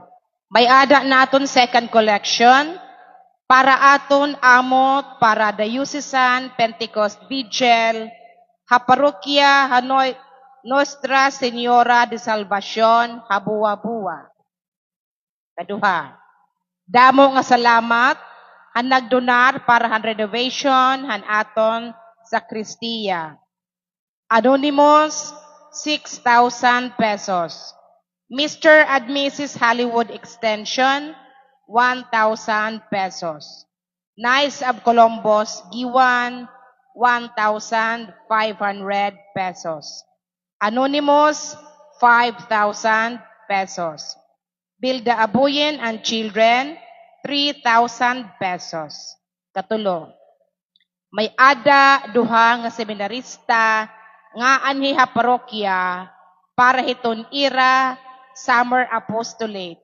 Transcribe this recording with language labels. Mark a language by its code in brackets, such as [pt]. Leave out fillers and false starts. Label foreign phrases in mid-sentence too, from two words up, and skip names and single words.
[war] May ada naton second collection para aton amot para Diocesan Pentecost Vigil Haparokya Hanoi Nostra Señora de Salvacion Habuwa-Buwa. Kaduha. Damo nga salamat han nagdonar para han renovation han aton sakristiya. [en] Anonymous, 6,000 pesos. Mr. and Mrs. Hollywood Extension, 1,000 pesos. Nice of Columbus, Giwan, 1,500 pesos. Anonymous, 5,000 pesos. Bilda Abuyin and Children, 3,000 pesos. [war] Katulo. May ada duha nga seminarista nga anhi ha parokya para hiton ira [en] summer apostolate.